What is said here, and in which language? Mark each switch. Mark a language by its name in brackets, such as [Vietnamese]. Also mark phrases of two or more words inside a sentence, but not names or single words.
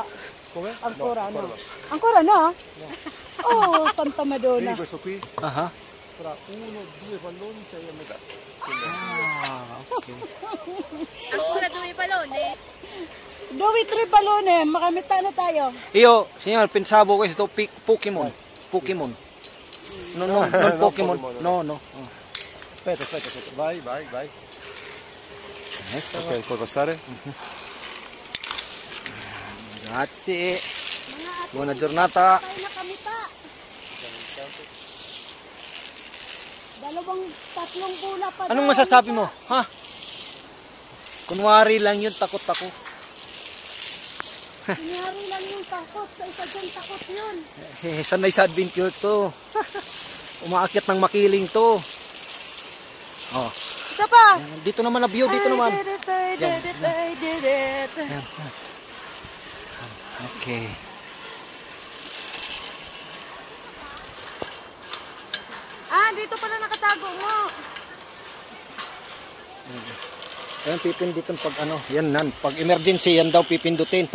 [Italian] Come? Ancora no. no. Ancora no? Oh, Santa Madonna. Vedi questo qui? Aha. Fra 1, 2 palloni sei a metà. Ah, ok. Ancora due palone? Due, tre ballone. [Filipino] Makamita na tayo. [Italian] Io, signor, pensavo questo Pokémon. Pokémon. No, no, non Pokémon. Pokémon, No, no. Aspetta, vai. Ok, puoi passare? Grazie. Buona giornata. [Filipino] Tayo nakamita. Dalawang, tatlong bula pa. Anong masasabi mo? Ha? Kunwari lang yun, takot ako. Kunyari lang yung takot. Sa isa dyan takot yun. Sanay sa adventure to. Umaakyat ng makiling to. Oh. Isa pa. Dito naman na view, dito naman. [English] I did it. [Filipino] Okay. Ah, dito pala nakatago mo. Ayan, pipindutin pag ano, yan nan. Pag emergency, yan daw pipindutin.